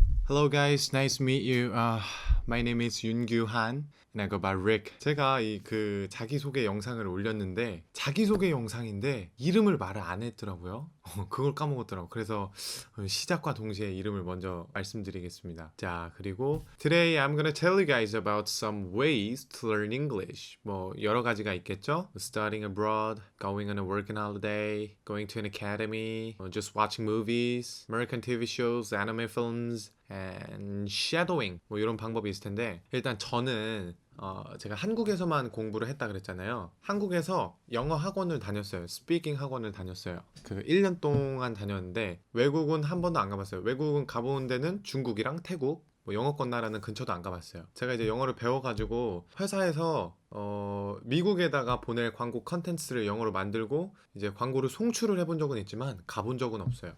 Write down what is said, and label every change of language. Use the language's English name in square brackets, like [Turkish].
[English] Hello guys, nice to meet you. My name is Yoon-Gyu Han and I go by Rick. [Korean] 제가 그 자기소개 영상을 올렸는데 자기소개 영상인데 이름을 말을 안 했더라고요. 그걸 까먹었더라고. 그래서 시작과 동시에 이름을 먼저 말씀드리겠습니다. 자, 그리고 [English] Today I'm gonna tell you guys about some ways to learn English. [Korean] 뭐 여러 가지가 있겠죠? [English] Studying abroad, going on a working holiday, going to an academy, just watching movies, American TV shows, anime films, and shadowing [Korean] 뭐 이런 방법이 있을 텐데 일단 저는 제가 한국에서만 공부를 했다 그랬잖아요. 한국에서 영어 학원을 다녔어요. 스피킹 학원을 다녔어요. 그 1년 동안 다녔는데 외국은 한 번도 안 가봤어요. 외국은 가본 데는 중국이랑 태국, 뭐 영어권 나라는 근처도 안 가봤어요. 제가 이제 영어를 배워가지고 회사에서 미국에다가 보낼 광고 컨텐츠를 영어로 만들고 이제 광고를 송출을 해본 적은 있지만 가본 적은 없어요.